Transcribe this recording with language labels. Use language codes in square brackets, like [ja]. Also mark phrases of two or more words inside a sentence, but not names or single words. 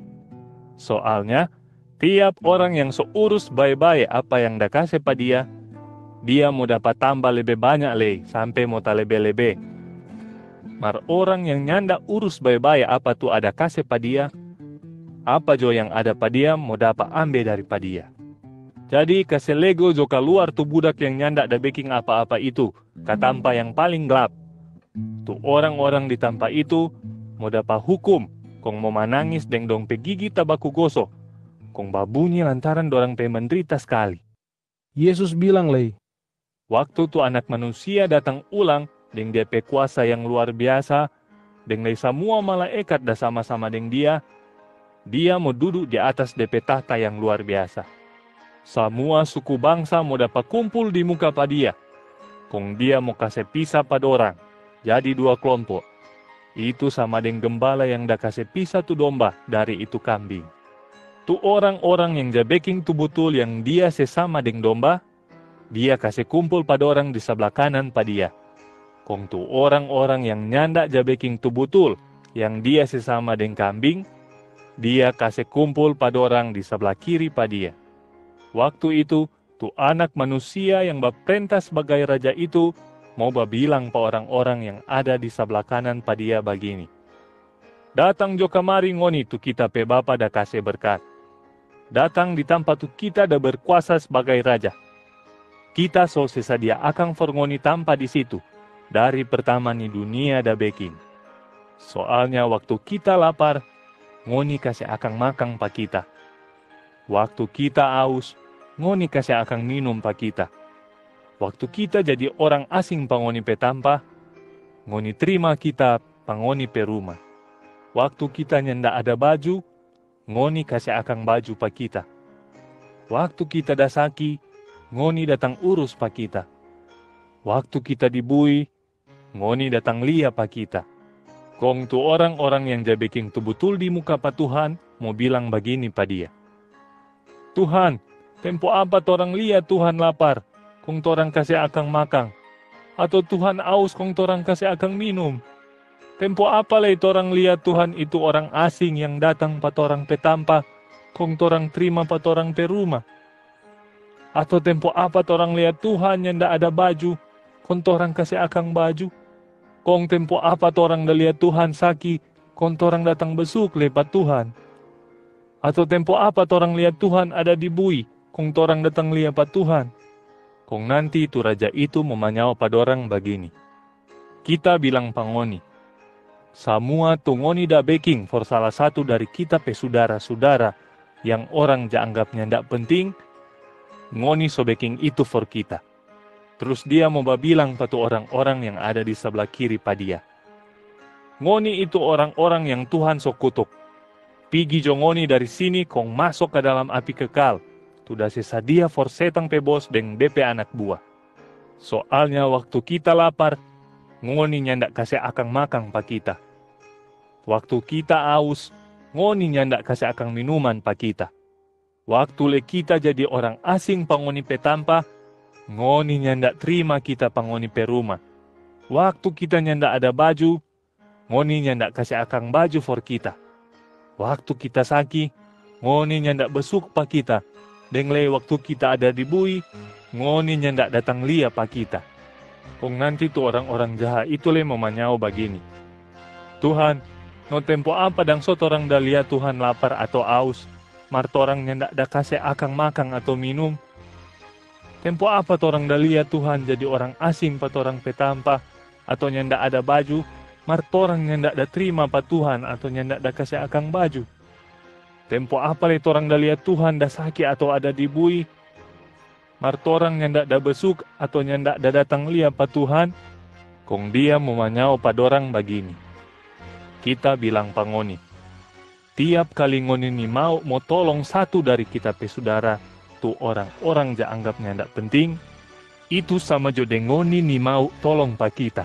[xmm] Soalnya, tiap orang yang seurus baik-baik apa yang dah kasih pa dia mau dapat tambah lebih banyak leh, sampai mau tak lebih-lebih. Mar orang yang nyanda urus baik-baik apa tu ada kasih pa dia, apa jo yang ada pa dia mau dapat ambil daripada dia. Jadi kasih lego jo keluar tu budak yang nyanda da baking apa-apa itu, ke tampa yang paling gelap. Tu orang-orang di tampa itu mau dapat hukum, kong mau manangis deng dong pe gigi tabaku gosok, kong babunyi lantaran dorang pe menderita sekali. Yesus bilang lei, Waktu tu anak manusia datang ulang deng dia pe kuasa yang luar biasa, deng lei semua malaikat dah sama-sama deng dia mau duduk di atas dia pe tahta yang luar biasa. Semua suku bangsa mau dapat kumpul di muka pa dia, kong dia mau kasih pisah pada orang, jadi 2 kelompok. Itu sama dengan gembala yang dah kasih pisah tu domba dari itu kambing. Tu orang-orang yang jabeking tu betul yang dia sesama dengan domba, dia kasih kumpul pada orang di sebelah kanan pa dia. Kong tu orang-orang yang nyandak jabeking tu betul yang dia sesama dengan kambing, dia kasih kumpul pada orang di sebelah kiri pa dia. Waktu itu, tu anak manusia yang berperintah sebagai raja itu mau bilang pa orang-orang yang ada di sebelah kanan pa dia begini, datang jo kamari ngoni tu kita pe bapa dah kasih berkat. Datang di tempat tu kita dah berkuasa sebagai raja. Kita so sesadia akang for ngoni tampa di situ, dari pertama ni dunia dah baking. Soalnya waktu kita lapar, ngoni kasih akang makang pa kita. Waktu kita aus, ngoni kasih akang minum pa kita. Waktu kita jadi orang asing pa ngoni pe tampa, ngoni terima kita pa ngoni pe rumah. Waktu kita nyanda ada baju, ngoni kasih akang baju pa kita. Waktu kita dah sakit, ngoni datang urus pa kita. Waktu kita dibui, ngoni datang lia pa kita. Kong tu orang-orang yang jabeking tu betul di muka pa Tuhan mau bilang begini pa dia, Tuhan, tempo apa torang lihat Tuhan lapar, kong torang kasih akang makang, atau Tuhan aus kong torang kasih akang minum. Tempo apa lay torang lihat Tuhan itu orang asing yang datang pa torang pe tampa, kong torang terima pa torang pe rumah. Atau tempo apa torang lihat Tuhan yang ndak ada baju, kong torang kasih akang baju. Kong tempo apa torang dah lihat Tuhan sakit, kong torang datang besuk lepat Tuhan. Atau tempo apa torang lihat Tuhan ada di bui, kong torang datang lihat pa Tuhan. Kong nanti tu raja itu memanyawa pada orang begini, kita bilang pangoni, semua tu ngoni da baking for salah satu dari kita pe saudara-saudara yang orang ja anggapnya ndak penting, ngoni so baking itu for kita. Terus dia mau bilang pa tu orang-orang yang ada di sebelah kiri pa dia, ngoni itu orang-orang yang Tuhan so kutuk. Pigi jo ngoni dari sini kong masuk ke dalam api kekal. Tudah sesadia for setang pe bos deng DP anak buah. Soalnya waktu kita lapar, ngoni nyandak kasih akang makan pa kita. Waktu kita aus, ngoni nyandak kasih akang minuman pa kita. Waktu le kita jadi orang asing pangoni pe tampa, ngoni nyandak terima kita pangoni pe rumah. Waktu kita nyandak ada baju, ngoni nyandak kasih akang baju for kita. Waktu kita sakit, ngoni nyandak besuk pa kita. Dengle waktu kita ada di bui, ngoni nyandak datang lia pa kita. Kong nanti tuh orang-orang jahat itu le memanyau begini. Tuhan, no tempo apa dang sot orang dah lihat Tuhan lapar atau aus, martorang nyandak da kasih akang makan atau minum. Tempo apa torang dah lihat Tuhan jadi orang asing pa torang petampa, atau nyandak ada baju, martorang nyandak da terima pa Tuhan atau nyandak da kasih akang baju. Tempo apa le torang dah lihat Tuhan dah sakit atau ada di bui, martorang nyandak da besuk atau nyandak da datang lia pa Tuhan, kong dia memanyau pa dorang begini. Kita bilang pangoni, tiap kali ngoni ni mau tolong satu dari kita pe saudara, tu orang-orang ja anggap nyandak penting, itu sama jo dengoni ni mau tolong pa kita.